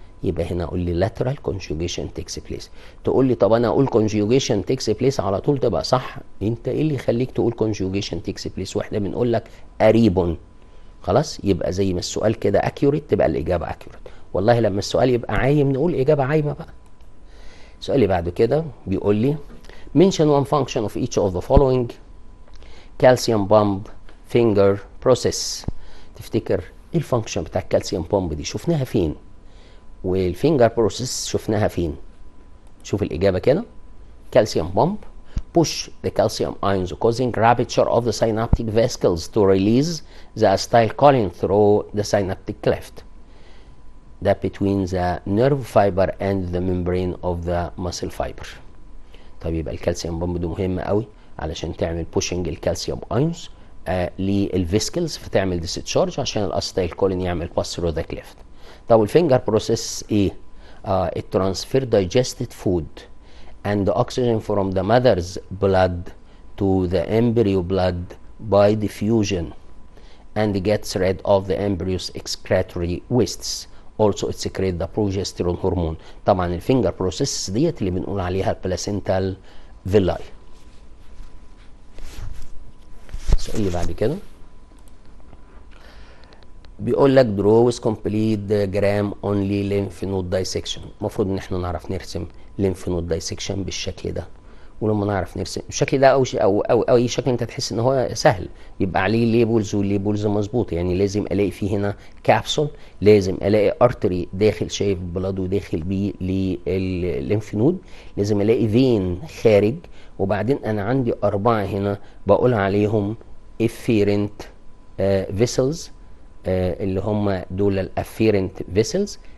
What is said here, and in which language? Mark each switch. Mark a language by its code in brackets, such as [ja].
[ar] يبقى هنا اقول لي [en] lateral conjugation takes place. [ar] تقول لي طب انا اقول [en] conjugation takes place [ar] على طول تبقى صح. انت ايه اللي يخليك تقول [en] conjugation takes place [ar] واحنا بنقول لك a ribbon؟ خلاص يبقى زي ما السؤال كده accurate تبقى الاجابه accurate. والله لما السؤال يبقى عايم نقول اجابه عايمه بقى. السؤال اللي بعده كده بيقول لي [en] mention one function of each of the following: calcium pump finger process. [ar] تفتكر ايه الفانكشن بتاع الكالسيوم بامب دي؟ شفناها فين؟ والفينجر بروسيس شفناها فين؟ شوف الاجابه كده. [en] calcium pump push the calcium ions causing rupture of the synaptic vesicles to release the acetylcholine through the synaptic cleft. ده between the nerve fiber and the membrane of the muscle fiber. [ar] طب يبقى الكالسيوم بامب ده مهم قوي علشان تعمل pushing الكالسيوم ايونز للفيسكلز فتعمل discharge عشان الاسيتايل كولين يعمل [en] pass through the cleft. [ar] طب الفينجر بروسيس ايه؟ [en] it transfer digested food and the oxygen from the mother's blood to the embryo blood by diffusion and gets rid of the embryo's excretory wastes. also it secrete the progesterone hormone. [ar] طبعا الفينجر بروسيس ديت اللي بنقول عليها البلاسنتال فيلاي. السؤال اللي بعد كده بيقول لك [en] draw with complete diagram only lymph node dissection. [ar] المفروض ان احنا نعرف نرسم [en] lymph node dissection [ar] بالشكل ده، ولما نعرف نرسم الشكل ده او اي شكل انت تحس ان هو سهل يبقى عليه ليبلز، والليبلز مظبوطه. يعني لازم الاقي فيه هنا كابسول، لازم الاقي ارتري داخل شايف بلاد وداخل بيه للليمف نود، لازم الاقي فين خارج، وبعدين انا عندي 4 هنا بقول عليهم افيرنت فيسلز اللي هم دول الافيرنت فيسلز.